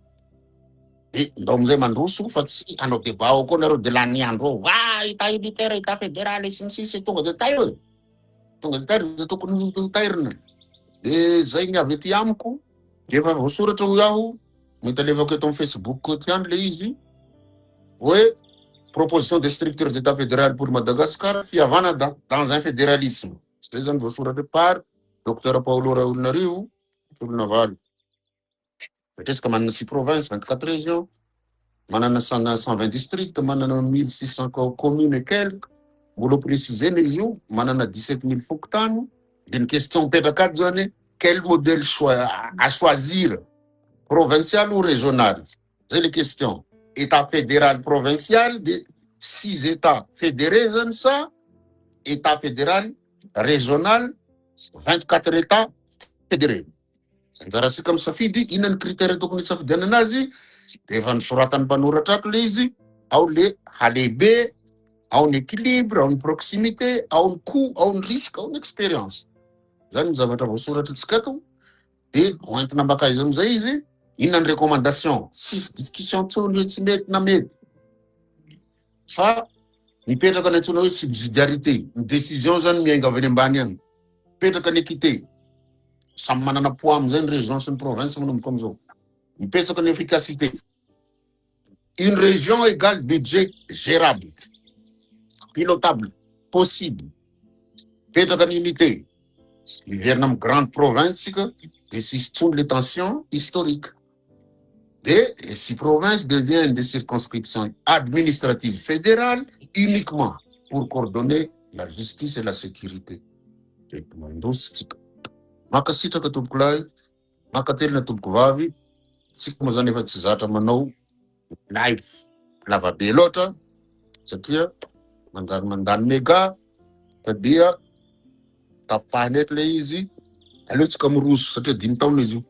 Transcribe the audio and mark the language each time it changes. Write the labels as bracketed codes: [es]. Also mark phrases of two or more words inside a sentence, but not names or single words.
[mg] De ndao am'izay mandroso fa tsy hanao débat ao koa nareo de lany andro ao va [fr] état unitaire état fédéral [mg] sy ny sisy tonga de tairo e. Tonga de tairo zay tokony tairina. De zay ny avy ety amiko de efa voasoratra ho aho mety alevako eto amin'ny Facebook tiany le izy hoe [fr] proposition des structures d'état fédéral pour Madagascar [mg] fiavana [fr] dans un fédéralisme. [mg] Zay zany voasoratra par Dr Paolo Raolinarivo Tolonavaly. Fatresaka manana 6 provinces, 24 régions, manana 120 districts, manana 1600 [fr] communes et quelques. [mg] Mbola précisé izy io manana 17 000 fokontany. [fr] D'une question [mg] mipetraka ato zany [fr] quel modèle à choisir, provincial ou régional? C'est les questions. État fédéral provincial, de 6 états fédérés, ça, état fédéral régional, 24 états fédérés. [mg] Anjarasika amin'ny safidy inona ny critère tokony safidiana anazy de efa nisoratany mpanoratra ato le izy, ao le halehibe, ao ny équilibre, ao ny proximité, ao ny coût, ao ny risque, ao ny expérience. Zany ny zavatra voasoratra atsika ato. De hoentina mbaka izy am'izay izy inona ny recommandation, sisy discussion tsony hoe tsy mety na mety fa mipetraka ny antsoina hoe subsidiarité, ny décision zany miainga avy any ambany any, mipetraka ny équité, samy manana poids am'izay ny région sy ny province manomboka am'izao, mipetraka ny efficacité, [fr] une région égale budget gérable, pilotable, possible, [mg] mipetraka ny unité, miverina amin'ny [fr] grande province [mg] sika de sisy tsony [fr] les tensions historiques. Et les 6 provinces deviennent des circonscriptions administratives fédérales uniquement pour coordonner la justice et la sécurité. [mg] Makasitraka tompoko lahy, makatelina tompoko vavy, tsika moa zany efa tsy zatra manao live lavabe loatra satria manjary mandany méga dia tapahany eto le izy aleotsika miroso satria 5 taona izy io.